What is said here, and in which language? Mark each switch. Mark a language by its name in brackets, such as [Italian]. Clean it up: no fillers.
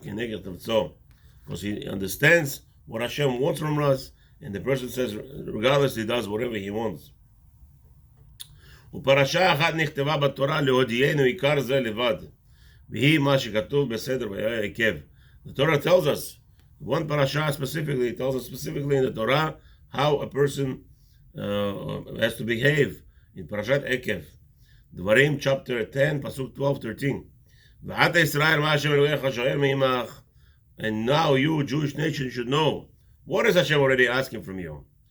[English] Because he understands what Hashem wants from us, and the person says, regardless, he does whatever he wants. [Hebrew] ופרשה אחת נכתבה בתורה להודיענו עיקר זה לבד, והיא מה שכתוב בסדר והיה עקב. [English] The Torah tells us, one parasha specifically, tells us specifically in the Torah how a person has to behave. In Parashat Ekev, Dvarim chapter 10, pasuk 12-13. [Hebrew] V'ata Yisrael ma Hashem Elohecha shoel me'imach. [English] And now you, Jewish nation, should know, what is Hashem already asking from you?